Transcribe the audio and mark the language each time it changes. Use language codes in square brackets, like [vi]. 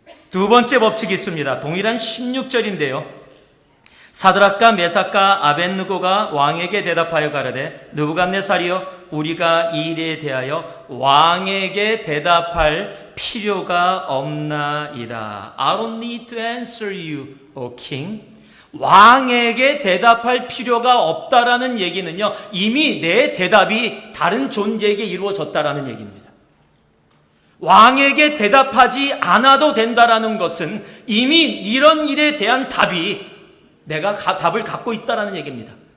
[ko] 두 번째 법칙이 있습니다. 동일한 16절인데요. 사드락과 메삭과 아벳느고가 왕에게 대답하여 가라되 느부갓네살이여, 우리가 이 일에 대하여 왕에게 대답할 필요가 없나이다. [en] I don't need to answer you, O king. [ko] 왕에게 대답할 필요가 없다라는 얘기는요, 이미 내 대답이 다른 존재에게 이루어졌다라는 얘기입니다. 왕에게 대답하지 않아도 된다라는 것은 이미 이런 일에 대한 답이 내가 답을 갖고 있다라는 얘기입니다.